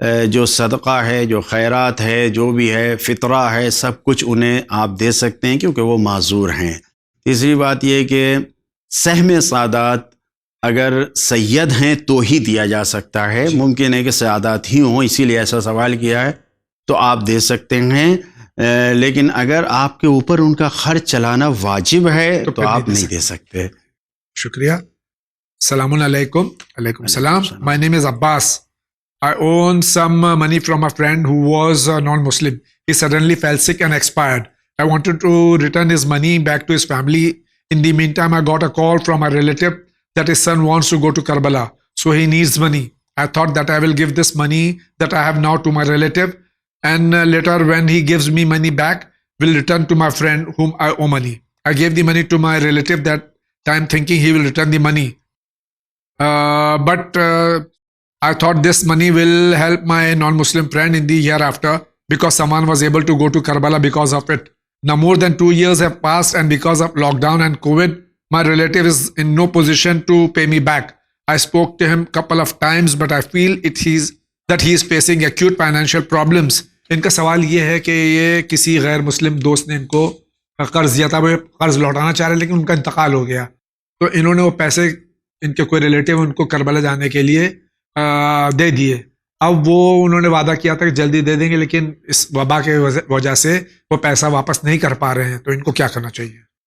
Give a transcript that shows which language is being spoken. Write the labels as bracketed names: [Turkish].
[Urdu] جو صدقہ ہے، جو خیرات ہے، جو بھی ہے، فطرہ ہے، سب کچھ انہیں آپ دے سکتے ہیں کیونکہ وہ معذور ہیں۔ تیسری بات یہ کہ سہم سعادت اگر سید ہیں تو ہی دیا جا سکتا ہے، ممکن ہے کہ سعادت ہی ہوں، اسی لیے ایسا سوال کیا ہے، تو آپ دے سکتے ہیں، لیکن اگر آپ کے اوپر ان کا خرچ چلانا واجب ہے تو آپ نہیں دے سکتے۔ شکریہ۔ السلام علیکم۔ علیکم السلام۔ [English] My name is Abbas. I own some money from a friend who was non-Muslim. He suddenly fell sick and expired. I wanted to return his money back to his family. In the meantime, I got a call from a relative that his son wants to go to Karbala, so he needs money. I thought that I will give this money that I have now to my relative, and later when he gives me money back, will return to my friend whom I owe money. I gave the money to my relative that time thinking he will return the money. But I thought this money will help my non-Muslim friend in the hereafter because someone was able to go to Karbala because of it. Now more than 2 years have passed, and because of lockdown and COVID, my relative is in no position to pay me back. I spoke to him a couple of times, but I feel that he is facing acute financial problems. [Urdu] ان کا سوال یہ ہے کہ یہ کسی غیر مسلم دوست نے ان کو قرض دیا تھا، وہ قرض لوٹانا چاہ رہے لیکن ان کا انتقال ہو گیا، تو انہوں نے وہ پیسے ان کے کوئی ریلیٹیو ان کو کربلا جانے کے لیے دے دیے۔ اب وہ انہوں نے وعدہ کیا تھا کہ جلدی دے دیں گے، لیکن اس وبا کے وجہ سے وہ پیسہ واپس نہیں کر پا رہے ہیں، تو ان کو کیا کرنا چاہیے؟